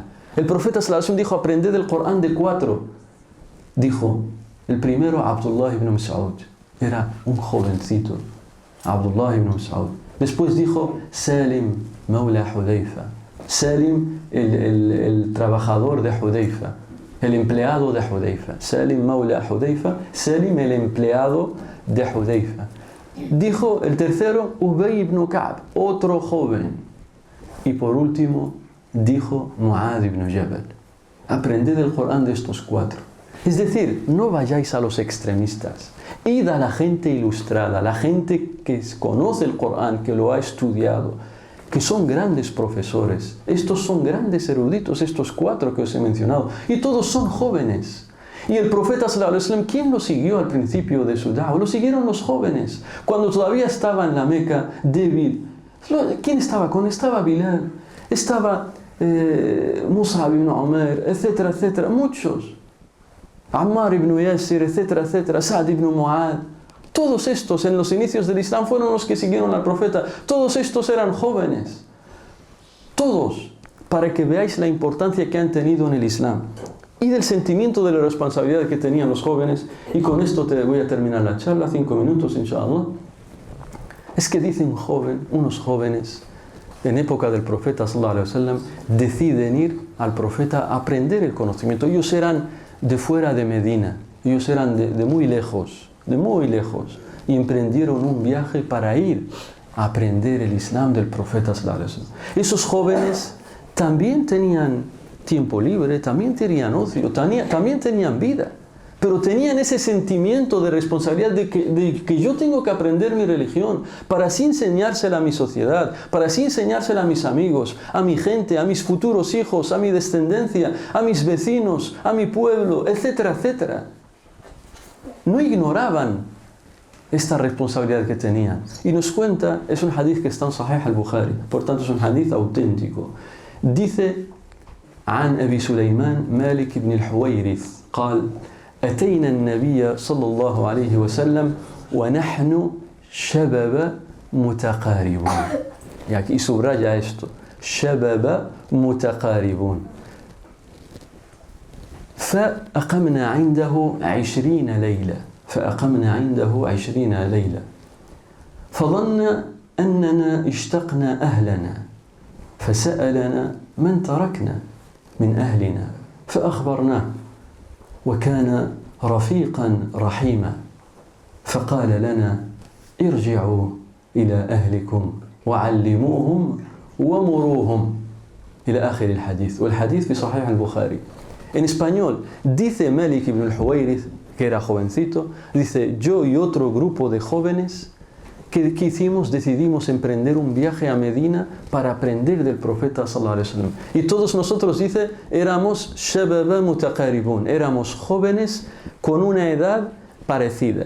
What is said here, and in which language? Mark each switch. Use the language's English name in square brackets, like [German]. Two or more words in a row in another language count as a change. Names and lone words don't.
[Spanish] El profeta [Arabic] صلى الله عليه وسلم [Spanish] dijo: aprended el Corán de 4. Dijo el primero, Abdullah ibn Mas'ud, era un jovencito. Abdullah ibn Mas'ud Después dijo Salim Mawla Hudayfa. Salim, el trabajador de Hudayfa, el empleado de Hudayfa. Salim Mawla Hudayfa, Salim el empleado de Hudayfa. Dijo el tercero, Ubay ibn Ka'b, otro joven. Y por último, dijo Mu'adh ibn Jabal. Aprended el Corán de estos cuatro. Es decir, no vayáis a los extremistas. Id a la gente ilustrada, la gente que conoce el Corán, que lo ha estudiado, que son grandes profesores. Estos son grandes eruditos, estos cuatro que os he mencionado. Y todos son jóvenes. Y el profeta [Arabic] صلى الله عليه وسلم, [Spanish] ¿quién lo siguió al principio de su da'wah? Lo siguieron los jóvenes. Cuando todavía estaba en la Meca, débil. ¿Quién estaba con él? Estaba Bilal, estaba Mus'ab ibn Umair, etcétera, etcétera. Muchos. Ammar ibn Yasir, etcétera, etcétera. Sa'd ibn Mu'adh. Todos estos en los inicios del Islam fueron los que siguieron al profeta. Todos estos eran jóvenes. Todos. Para que veáis la importancia que han tenido en el Islam. Y del sentimiento de la responsabilidad que tenían los jóvenes. Y con esto te voy a terminar la charla, 5 minutos, inshallah. Es que dicen unos jóvenes, en época del profeta [Arabic] صلى الله عليه وسلم, [Spanish] deciden ir al profeta a aprender el conocimiento. Ellos eran de fuera de Medina. Ellos eran de muy lejos. Y emprendieron un viaje para ir a aprender el Islam del profeta [Arabic] صلى الله عليه وسلم. [Spanish] Esos jóvenes también tenían tiempo libre, también tenían ocio, también tenían vida, pero tenían ese sentimiento de responsabilidad de que yo tengo que aprender mi religión para así enseñársela a mi sociedad, para así enseñársela a mis amigos, a mi gente, a mis futuros hijos, a mi descendencia, a mis vecinos, a mi pueblo, etcétera, etcétera. No ignoraban esta responsabilidad que tenían. Y nos cuenta, es un hadith que está en Sahih al-Bukhari, por tanto es un hadith auténtico. Dice, [Arabic] عن أبي سليمان مالك بن الحويرث قال أتينا النبي صلى الله عليه وسلم ونحن شباب متقاربون. [Spanish] يعني subraya esto, [Arabic] شباب متقاربون. فأقمنا عنده 20 ليلة فظن أننا اشتقنا أهلنا فسألنا من تركنا من أهلنا فأخبرناه وكان رفيقا رحيما فقال لنا ارجعوا إلى أهلكم وعلموهم ومروهم إلى آخر الحديث. والحديث في صحيح البخاري. [Spanish] En español, dice Malik ibn al-Huwayrith, que era jovencito, dice, yo y otro grupo de jóvenes, ¿qué hicimos? Decidimos emprender un viaje a Medina para aprender del profeta [Arabic] صلى الله عليه وسلم. [Spanish] Y todos nosotros, dice, éramos [Arabic] شبابا متقاربون, [Spanish] éramos jóvenes con una edad parecida.